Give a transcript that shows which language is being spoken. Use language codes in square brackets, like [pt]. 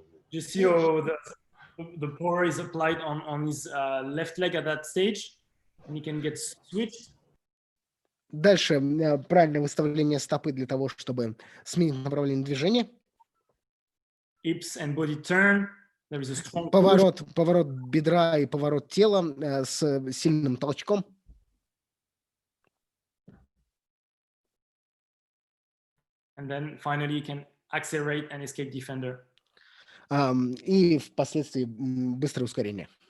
[en] You see how the power is applied on his left leg at that stage, and he can get switched. [ru] Дальше правильное выставление стопы для того, чтобы сменить направление движения. [en] Hips and body turn. There is a strong [ru] поворот бедра и поворот тела с сильным толчком. [en] And then finally you can accelerate and escape defender. [ru] И впоследствии быстрое ускорение.